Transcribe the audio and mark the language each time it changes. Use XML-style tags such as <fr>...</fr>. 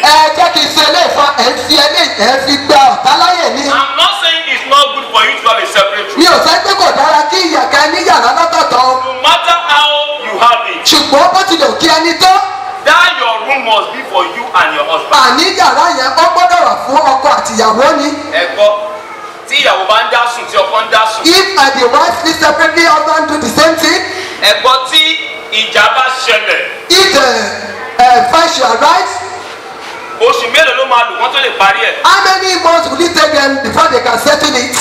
<yo>ẹ jẹ́ kí n ṣe ilé ìfọ ẹ̀ fi gba ọ̀tá láyè ní.</yo> <en>I'm not saying it's not good for you to have a separate room.</en> <yo>mi ò sẹ́ pé kò dára kí ìyàgá ní yàrá lọ́tọ̀ọ̀tọ̀.</yo> <en>No matter how you have it,</en> <yo>ṣùgbọ́n bó tilẹ̀ kí ẹni tó.</yo> <en>that your room must be for you and your husband.</en> <yo>àní yàrá yẹn ó gbọ́dọ̀ wà fún ọkọ àtìyàwó ni. Ẹ gbọ́, tí ìyàwó bá ń dá sùn tí ọkọ ń dá sùn.</yo> <en>if and the wife sleep separately husband do the same thing.</en> <yo>Ẹ gbọ́, tí ìjà bá ṣẹlẹ̀,</yo> <en>if the fight should arise.</en> <yo>oṣù mélòó ló máa lò wọ́n tó lè parí ẹ̀?</yo> <en>how many months will it take them before they can settle it.</en>